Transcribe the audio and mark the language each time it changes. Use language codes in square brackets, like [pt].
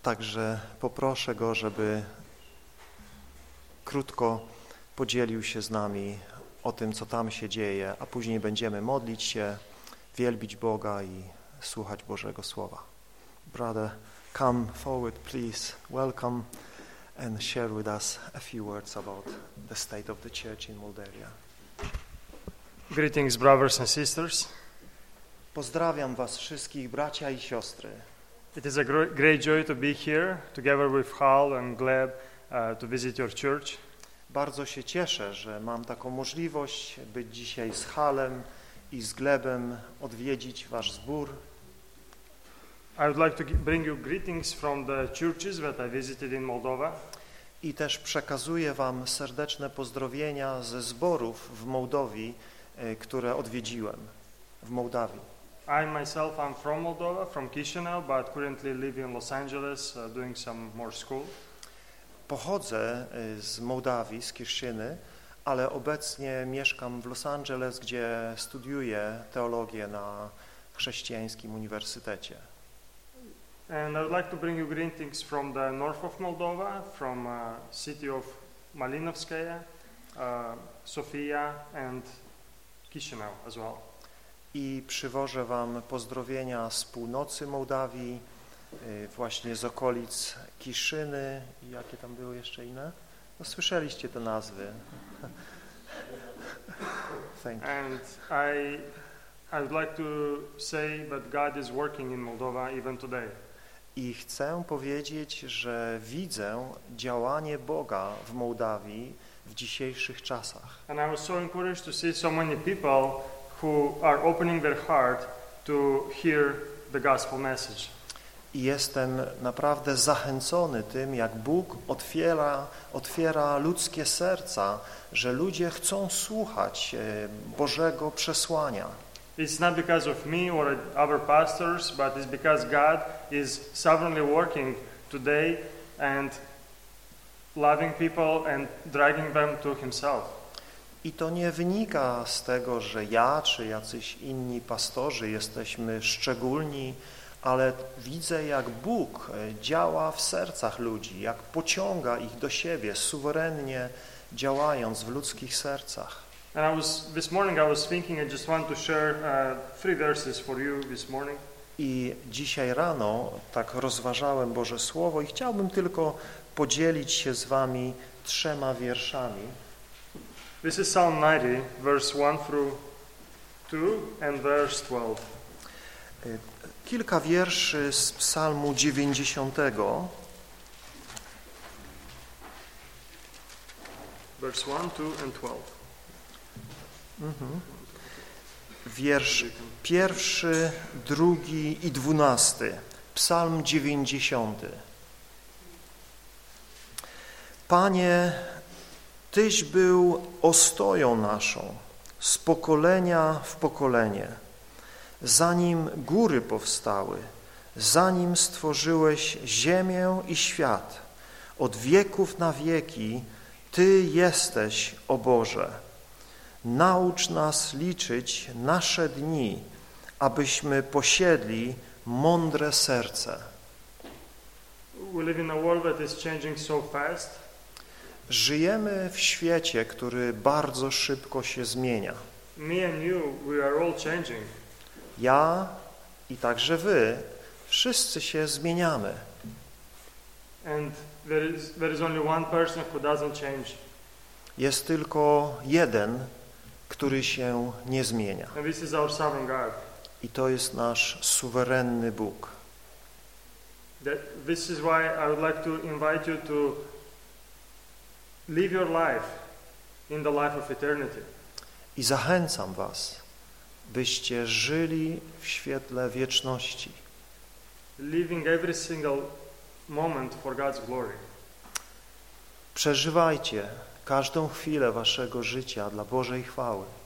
[pl] Także poproszę Go, żeby krótko podzielił się z nami o tym, co tam się dzieje, a później będziemy modlić się, wielbić Boga i słuchać Bożego Słowa. [en] Brother, come forward, please. Welcome and share with us a few words about the state of the church in Moldavia. Greetings, brothers and sisters. [pl] Pozdrawiam was wszystkich, bracia i siostry. [en] It is a great joy to be here together with Hal and Gleb to visit your church. [pl] Bardzo się cieszę, że mam taką możliwość być dzisiaj z Halem i z Glebem odwiedzić wasz zbór. [en] I would like to bring you greetings from the churches that I visited in Moldova. [pl] I też przekazuję wam serdeczne pozdrowienia ze zborów w Mołdawii, które odwiedziłem w Mołdawii. [en] I myself am from Moldova, from Chișinău, but currently live in Los Angeles doing some more school. [pl] Pochodzę z Mołdawii, z Kiszyny, ale obecnie mieszkam w Los Angeles, gdzie studiuję teologię na chrześcijańskim uniwersytecie. [en] And I would like to bring you greetings from the north of Moldova, from city of Malinovskaya, Sofia and Chișinău as well. [pl] I przywożę wam pozdrowienia z północy Mołdawii, właśnie z okolic Kiszyny. I jakie tam były jeszcze inne? No, słyszeliście te nazwy. [en] Thank you. And I would like to say that God is working in Moldova even today. [pl] I chcę powiedzieć, że widzę działanie Boga w Mołdawii w dzisiejszych czasach. [en] And I was so encouraged to see so many people who are opening their heart to hear the gospel message. [pl] I jestem naprawdę zachęcony tym, jak Bóg otwiera ludzkie serca, że ludzie chcą słuchać Bożego przesłania. [en] It's not because of me or other pastors, but it's because God is sovereignly working today and loving people and dragging them to himself. [pl] I to nie wynika z tego, że ja czy jacyś inni pastorzy jesteśmy szczególni, ale widzę, jak Bóg działa w sercach ludzi, jak pociąga ich do siebie, suwerennie działając w ludzkich sercach. [en] And this morning I just want to share three verses for you this morning. [pl] I dzisiaj rano tak rozważałem Boże Słowo i chciałbym tylko podzielić się z wami trzema wierszami. [en] This is Psalm 90, verse 1 through 2 and verse 12. [pl] Kilka wierszy z Psalmu 90. [en] Verse 1, 2 and 12. Mm-hmm. [pl] Wiersz pierwszy, drugi i dwunasty. Psalm 90. Panie, Tyś był ostoją naszą z pokolenia w pokolenie, zanim góry powstały, zanim stworzyłeś ziemię i świat, od wieków na wieki Ty jesteś, o Boże. Naucz nas liczyć nasze dni, abyśmy posiedli mądre serce. [en] We live in a world that is changing so fast. [pl] Żyjemy w świecie, który bardzo szybko się zmienia. [en] Me and you, we are all changing. [pl] Ja i także wy, wszyscy się zmieniamy. [en] And there is only one person who doesn't change. [pl] Jest tylko jeden, który się nie zmienia. [en] And this is our sovereign God. [pl] I to jest nasz suwerenny Bóg. [en] This is why I would like to invite you to live your life in the life of eternity. [pl] I zachęcam was, byście żyli w świetle wieczności. [en] Living every single moment for God's glory. [pl] Przeżywajcie każdą chwilę waszego życia dla Bożej chwały.